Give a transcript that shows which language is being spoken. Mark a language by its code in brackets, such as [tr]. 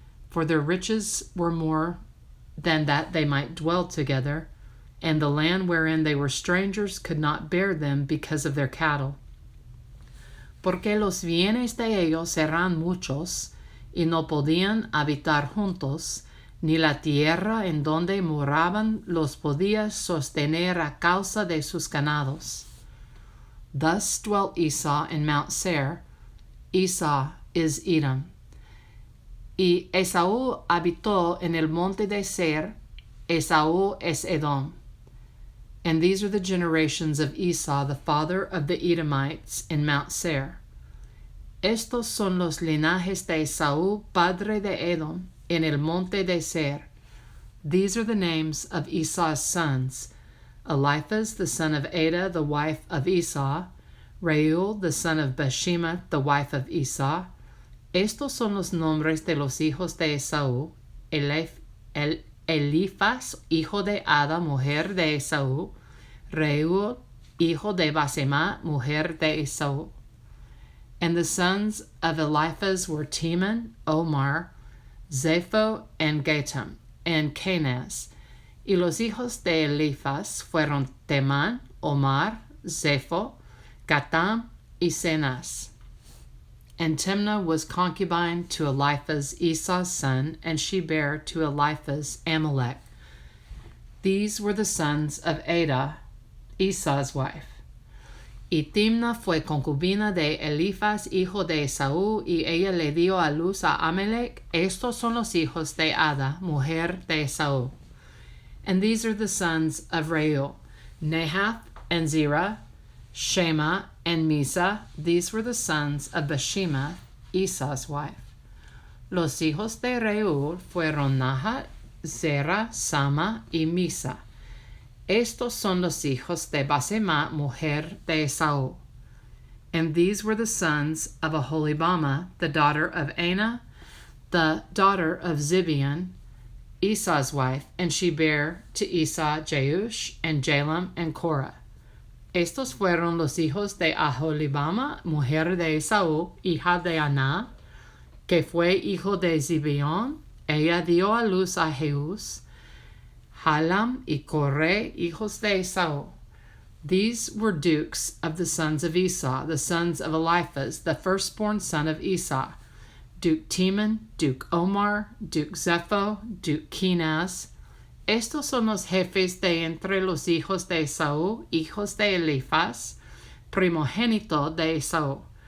[en] For their riches were more than that they might dwell together, and the land wherein they were strangers could not bear them because of their cattle. [es] Porque los bienes de ellos eran muchos, y no podían habitar juntos, ni la tierra en donde moraban los podía sostener a causa de sus ganados. [en] Thus dwelt Esau in Mount Seir. Esau is Edom. [es] Y Esaú habitó en el monte de Seir. Esaú es Edom. [en] And these are the generations of Esau, the father of the Edomites, in Mount Seir. [es] Estos son los linajes de Esaú, padre de Edom, en el monte de Seir. [en] These are the names of Esau's sons: Eliphaz, the son of Ada, the wife of Esau; Reuel, the son of Bashemath, the wife of Esau. [es] Estos son los nombres de los hijos de Esaú: Eliphaz, hijo de Ada, mujer de Esaú; Reuel, hijo de Basemah, mujer de Esaú. [en] And the sons of Eliphaz were Teman, Omar, Zepho, and Gatam, and Kenaz. [es] Y los hijos de Eliphaz fueron Temán, Omar, Zepho, Gatam, y Kenaz. [en] And Timnah was concubine to Eliphaz, Esau's son, and she bare to Eliphaz Amalek. These were the sons of Ada, Esau's wife. [es] Y Timnah fue concubina de Eliphaz, hijo de Esaú, y ella le dio a luz a Amalek. Estos son los hijos de Ada, mujer de Esaú. [en] And these are the sons of Reuel: Nahath and Zerah, Shema and Misa. These were the sons of Bashemath, Esau's wife. [es] Los hijos de Reuel fueron Nahath, Zerah, Sama y Misa. Estos son los hijos de Basemah, mujer de Esaú. [en] And these were the sons of Aholibama, the daughter of Anna, the daughter of Zibeon, Esau's wife, and she bare to Esau Jeush, and Jalam, and Korah. [es] Estos fueron los hijos de Aholibama, mujer de Esaú, hija de Aná, que fue hijo de Zibeón. Ella dio a luz a Jeús, Jalam y Coré, hijos de Esaú. [en] These were dukes of the sons of Esau, the sons of Eliphaz, the firstborn son of Esau. Duke Teman, Duke Omar, Duke Zepho, Duke Kenaz. [es] Estos son los jefes de entre los hijos de Esaú, hijos de Elifaz, primogénito de Esaú.